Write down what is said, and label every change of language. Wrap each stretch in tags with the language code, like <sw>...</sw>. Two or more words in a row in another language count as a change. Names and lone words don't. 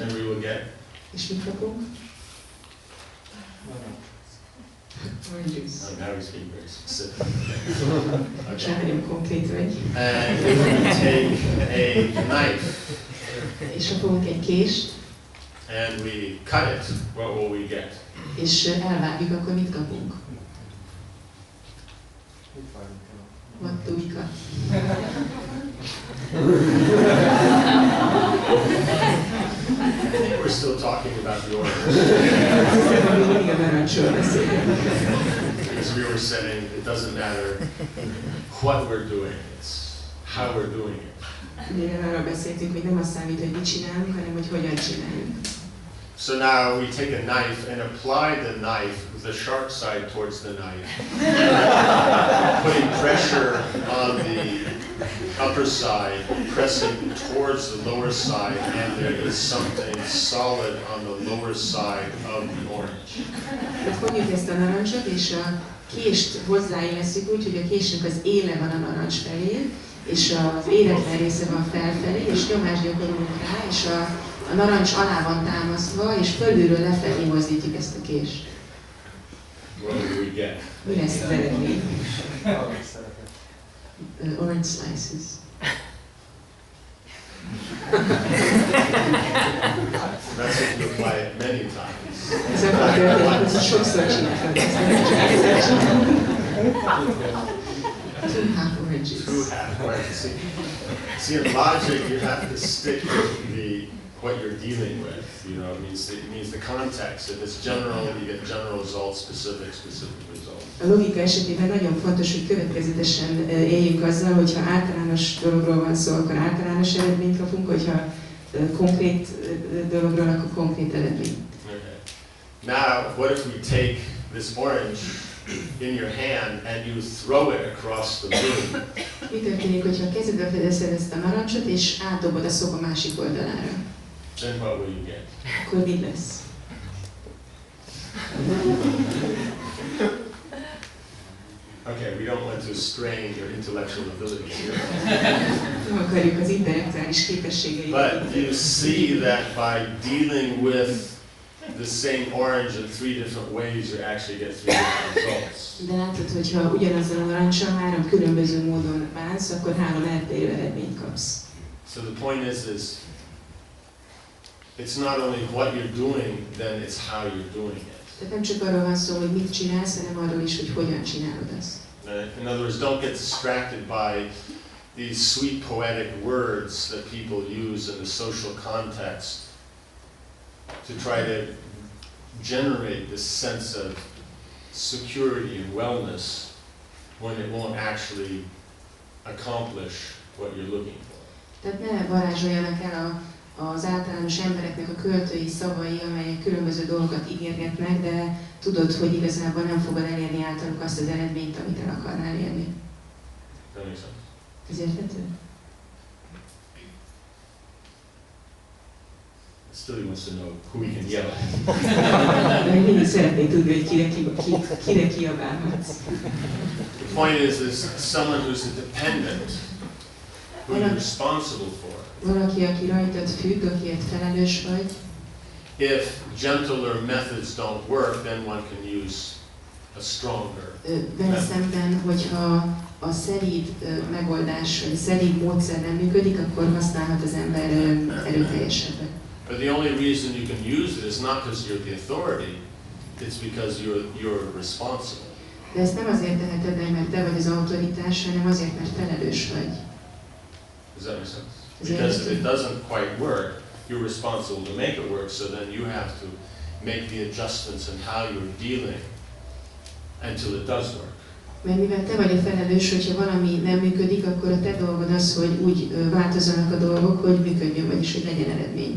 <en>And we will get.</en> <hu>És mit kapunk?</hu> <en>Orange juice. Oh, now he's being very specific.</en> <hu>Okay. Nagyon konkrét vagy.</hu> <en>And if we take a knife</en> <hu>És ha fogunk egy kést,</hu> <en>and we cut it, what will we get?</en> <hu>és elvágjuk, akkor mit kapunk?</hu> <en>What do we cut? I think we're still talking about the orange. As we were saying, it doesn't matter what we're doing, it's how we're doing it.</en> <hu>Ugye arról beszéltünk, hogy nem azt számít, hogy mit csinálunk, hanem hogy hogyan csináljuk.</hu> <en>So now we take a knife and apply the knife with the sharp side towards the knife, putting pressure on the upper side, pressing towards the lower side, and there is something solid on the lower side of the orange.</en> <hu>Tehát fogjuk ezt a narancsot, és a kést hozzáillesztjük úgy, hogy a késnek az éle van a narancs felé, és az éretlen része van felfelé, és nyomást gyakorolunk rá, és a narancs alá van támasztva, és fölülről lefelé mozdítjuk ezt a kést.</hu> <en>What do we get?</en> <hu>Mi lesz az eredmény?</hu> <en>Orange slices. That's if you apply it many times.</en> <hu>Ez akkor történik, hogy sokszor csinálod ezt.</hu> <en>Two half oranges. Two half oranges. See, in logic, you have to stick with what you're dealing with. It means the context. If it's general, you get general results, specific results.</en> <hu>A logika esetében nagyon fontos, hogy következetesen éljünk azzal, hogyha általános dologról van szó, akkor általános eredményt kapunk, hogyha konkrét dologról, akkor konkrét eredményt.</hu> <en>Okay. Now, what if we take this orange in your hand and you throw it across the room?</en> <hu>Mi történik, hogyha a kezedbe fedezed ezt a narancsot, és átdobod a szoba másik oldalára?</hu> <en>Then what will you get?</en> <hu>Akkor mi lesz?</hu> <en>Okay, we don't want to strain your intellectual ability here.</en> <hu>Nem akarjuk az intellektuális képességeiket.</hu> <en>But you see that by dealing with the same orange in three different ways, you actually get three different results.</en> <hu>De látod, hogyha ugyanazzal a narancsal 3 különböző módon bánsz, akkor 3 eltérő eredményt kapsz.</hu> <en>So the point is it's not only what you're doing, then it's how you're doing it.</en> <hu>Tehát nem csak arról van szó, hogy mit csinálsz, hanem arról is, hogy hogyan csinálod azt.</hu> <en>In other words, don't get distracted by these sweet poetic words that people use in the social context to try to generate this sense of security and wellness when it won't actually accomplish what you're looking for.</en> <hu>Tehát ne varázsoljanak el az általános embereknek a költői szavai, amelyek különböző dolgokat ígérgetnek, de tudod, hogy igazából nem fogod elérni általuk azt az eredményt, amit el akarnál érni.</hu> <en>That makes sense.</en> <hu>Ez érthető?</hu> <en>Still he wants to know who we can yell at.</en> <hu>De még mindig szeretnék tudni, hogy kire kiabálhatsz.</hu> <en>The point is someone who's a dependent, who you're responsible for.</en> <hu>Valaki, aki rajtad függ, akiért felelős vagy.</hu> <en>If gentler methods don't work, then one can use a stronger</en> <hu>Vele szemben, hogyha a szeríd megoldás, vagy a szeríd módszer nem működik, akkor használhat az ember erőteljesebbet.</hu> <en>But the only reason you can use it is not because you're the authority, it's because you're responsible.</en> <hu>De ezt nem azért teheted meg, mert te vagy az autoritás, hanem azért, mert felelős vagy.</hu> <en>Does that make sense? Because if it doesn't quite work, you're responsible to make it work, so then you have to make the adjustments in how you're dealing until it does work.</en> <hu>Mert mivel te vagy a felelős, hogyha valami nem működik, akkor a te dolgod az, hogy úgy változzanak a dolgok, hogy működjön, vagyis hogy legyen eredmény.</hu>